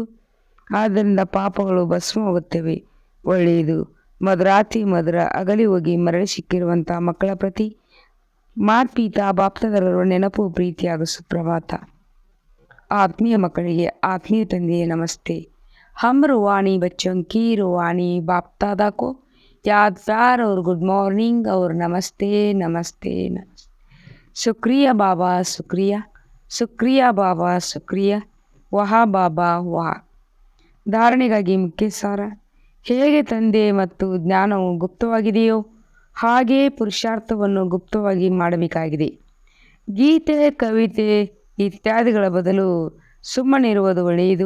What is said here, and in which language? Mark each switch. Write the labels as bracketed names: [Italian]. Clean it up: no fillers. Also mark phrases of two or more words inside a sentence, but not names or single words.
[Kannada] ಆದ್ದರಿಂದ ಪಾಪಗಳು ಭಸ್ಮವಾಗುತ್ತವೆ. ಒಳ್ಳೆಯದು. ಮಧುರಾತಿ ಮಧುರ ಅಗಲಿ ಹೋಗಿ ಮರಳಿ ಸಿಕ್ಕಿರುವಂಥ ಮಕ್ಕಳ ಪ್ರತಿ ಮಾತ್ಪೀತಾ ಬಾಪ್ತದರರು ನೆನಪು ಪ್ರೀತಿ ಹಾಗೂ ಸುಪ್ರಭಾತ. ಆತ್ಮೀಯ ಮಕ್ಕಳಿಗೆ ಆತ್ಮೀಯ ತಂದೆಯೇ ನಮಸ್ತೆ. [Hindi] हम रूहानी बच्चों की रूहानी बाप दादा को याद प्यार और [English] good morning [Hindi] और नमस्ते नमस्ते नमस्ते. शुक्रिया बाबा, शुक्रिया शुक्रिया बाबा, शुक्रिया वाह बाबा वाह. [Kannada] ಧಾರಣೆಗಾಗಿ ಮುಖ್ಯ ಸಾರ. ಹೇಗೆ ತಂದೆ ಮತ್ತು ಜ್ಞಾನವು ಗುಪ್ತವಾಗಿದೆಯೋ ಹಾಗೆಯೇ ಪುರುಷಾರ್ಥವನ್ನು ಗುಪ್ತವಾಗಿ ಮಾಡಬೇಕಾಗಿದೆ. ಗೀತೆ, ಕವಿತೆ ಇತ್ಯಾದಿಗಳ ಬದಲು ಸುಮ್ಮನಿರುವುದು ಒಳ್ಳೆಯದು.